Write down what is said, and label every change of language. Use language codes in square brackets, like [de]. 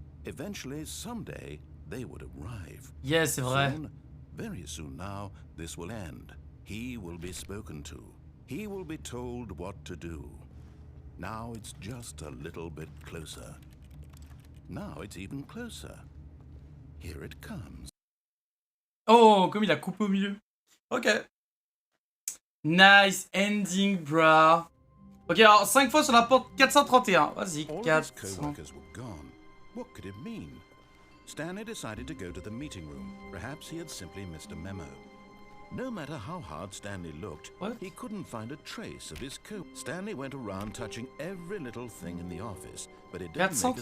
[en] Eventually, someday, they would arrive. [fr] Yes, c'est vrai. [en] Soon, very soon now, this will end. He will be spoken to. He will be told what to do. Now it's just a little bit closer. Now it's even closer. Here it comes. [fr] Oh, comme il a coupé au milieu. Ok. [en] Nice ending, bro. [fr] Ok, alors 5 fois sur la porte 431. Vas-y, [en] All of [fr] 400. [en] his co-workers were gone. What could it mean? Stanley decided to go to the meeting room. Perhaps he had simply missed a memo. No matter how hard Stanley looked, What? he couldn't find a trace of his co. Stanley went around touching every little thing in the office, but it didn't make a